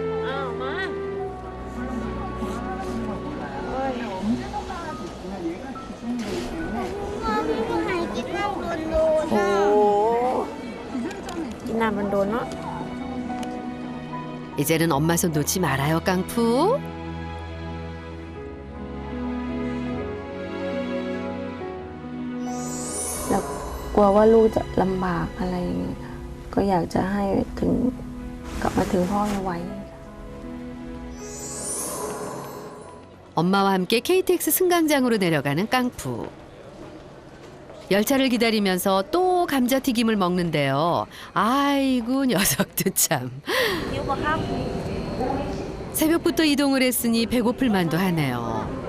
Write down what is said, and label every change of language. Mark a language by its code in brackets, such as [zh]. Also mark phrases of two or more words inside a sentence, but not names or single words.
[ko] 이제는 엄마 손 놓지 말아요, 깡푸. [th] แล้วกลัวว่าลูกจะลำบากอะไรอย่างเงี้ยค่ะก็อยากจะให้ถึงกลับมาถึงพ่อไว [ko] 엄마와 함께 KTX 승강장으로 내려가는 깡푸. 열차를 기다리면서 또 감자튀김을 먹는데요. 아이고 녀석도 참. 새벽부터 이동을 했으니 배고플 만도 하네요.